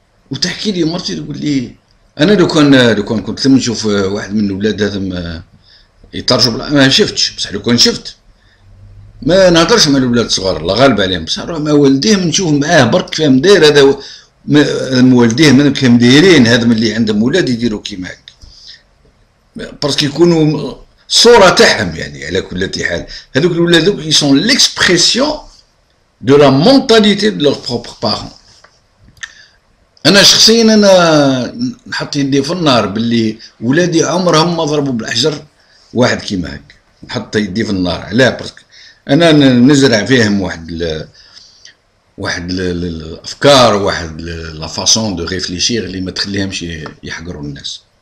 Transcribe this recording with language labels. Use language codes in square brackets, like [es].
[ar] وتحكي لي مرتي تقول لي انا لو كان كنت لما نشوف واحد من الاولاد هذا يطرشوا ما شفتش، بصح لو كان شفت ما نهضرش مع الاولاد الصغار، الله غالب عليهم، بصح نروح مع والديه نشوف معاه برك كيفاه داير هذا، والديه من كيفاه دايرين هذا اللي عندهم ولاد يديروا كيما هكا، باسكو يكونوا الصوره تاعهم يعني. على كل حال هذوك الولاد دوك [fr] ils sont l'expression de la mentalité de leurs propres parents. [ar] انا شخصيا نحط يدي في النار باللي ولادي عمرهم ما ضربوا بالحجر واحد كيما هكا، نحط يدي في النار. علاه؟ باسكو انا نزرع فيهم واحد الافكار، واحد لا فاسون دو ريفليشير اللي ما تخليهمش يحقروا الناس.